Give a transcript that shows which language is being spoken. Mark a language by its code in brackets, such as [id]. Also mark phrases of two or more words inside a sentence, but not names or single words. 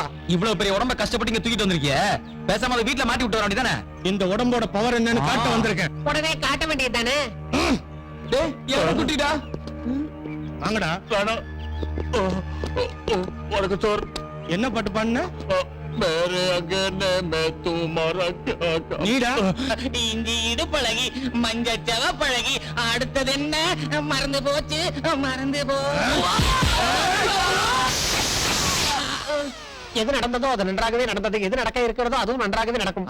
[ta] இவ்வளவு பெரிய உடம்ப கஷ்டப்பட்டு இங்க தூக்கிட்டு வந்திருக்கிய, பேசாம அதை வீட்டுல மாட்டி விட்டு வர வேண்டியதானே? இந்த உடம்போட பவர் என்னன்னு காட்ட வந்திருக்கேன். உடனே காட்ட வேண்டியதானே? குட்டிடா, வாங்கடா. உனக்கு சோர் என்ன பாட்டு பாடுன? [hi] मेरे अंगने में तुम्हारा क्या काम? [ta] நீடா இஞ்சி இடு பழகி மஞ்ச செவ பழகி அடுத்தது என்ன? மறந்து போச்சு, மறந்து போ. எது நடந்ததோ அது நன்றாகவே நடந்தது. எது நடக்க இருக்கிறதோ அதுவும் நன்றாகவே நடக்கும்.